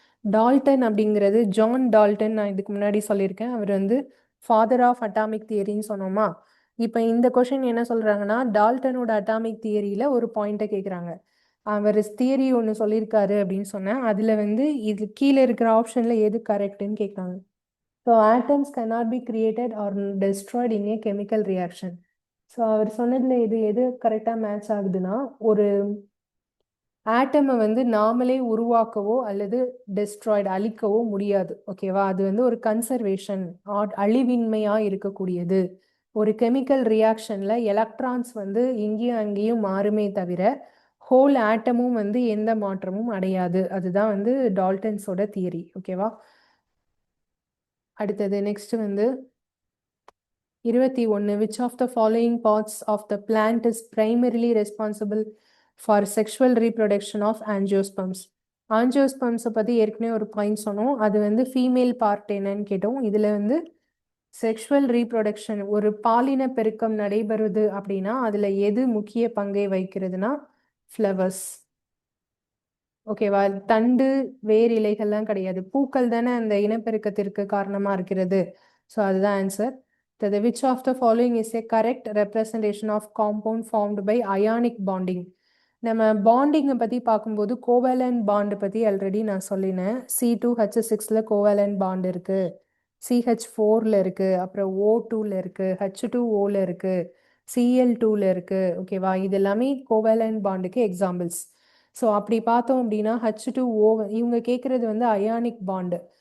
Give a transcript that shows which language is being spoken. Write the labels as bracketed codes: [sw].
[ta] Dalton அப்படிங்கிறது John Dalton. நான் இதுக்கு முன்னாடி சொல்லியிருக்கேன். அவர் வந்து ஃபாதர் ஆஃப் அட்டாமிக் தியரின்னு சொன்னோமா? இப்போ இந்த கொஷின் என்ன சொல்கிறாங்கன்னா டால்டனோட அட்டாமிக் தியரியில் ஒரு பாயிண்ட்டை கேட்குறாங்க. அவர் தியரி ஒன்று சொல்லியிருக்காரு அப்படின்னு சொன்னேன். அதில் வந்து இது கீழே இருக்கிற ஆப்ஷனில் எது கரெக்டுன்னு கேட்குறாங்க. [en] So atoms cannot be created or destroyed in a chemical reaction. [ta] So அவர் சொன்னதில் எது கரெக்டாக மேட்ச் ஆகுதுன்னா ஒரு ஆட்டமை வந்து நாமளே உருவாக்கவோ அல்லது டெஸ்ட்ராய்டு அழிக்கவோ முடியாது. ஓகேவா? அது வந்து ஒரு கன்சர்வேஷன், அழிவின்மையாக இருக்கக்கூடியது. ஒரு கெமிக்கல் ரியாக்ஷனில் எலக்ட்ரான்ஸ் வந்து இங்கேயும் அங்கேயும் மாறுமே தவிர ஹோல் ஆட்டமும் வந்து எந்த மாற்றமும் அடையாது. அதுதான் வந்து டால்டன்ஸோட தியரி. ஓகேவா? அடுத்தது நெக்ஸ்ட் வந்து 21. [en] Which of the following parts of the plant is primarily responsible for sexual reproduction of angiosperms? [ta] ஆஞ்சியோஸ்பம்ஸை பற்றி ஏற்கனவே ஒரு பாயிண்ட் சொன்னோம். அது வந்து ஃபீமேல் பார்ட் என்னன்னு கேட்டோம். இதில் வந்து செக்ஷுவல் ரீப்ரொடக்ஷன் ஒரு பாலின பெருக்கம் நடைபெறுது அப்படின்னா அதில் எது முக்கிய பங்கை வகிக்கிறதுனா ஃப்ளவர்ஸ். ஓகேவா? தண்டு வேர் இலைகள்லாம் கிடையாது. பூக்கள் தானே அந்த இனப்பெருக்கத்திற்கு காரணமாக இருக்கிறது. ஸோ அதுதான் answer. [en] The which of the following is a correct representation of compound formed by ionic bonding? [ta] நம்ம பாண்டிங்கை பற்றி பார்க்கும்போது கோவேலண்ட் பாண்டு பற்றி ஆல்ரெடி நான் சொல்லினேன். C2H6ல கோவேலண்ட் பாண்ட் இருக்குது, CH4ல இருக்குது, அப்புறம் O2ல இருக்குது, H2Oல இருக்குது, Cl2ல இருக்குது. ஓகேவா? இது எல்லாமே கோவேலண்ட் பாண்டுக்கு எக்ஸாம்பிள்ஸ். ஸோ அப்படி பார்த்தோம் அப்படின்னா H2O இவங்க கேட்குறது வந்து அயானிக் பாண்டு.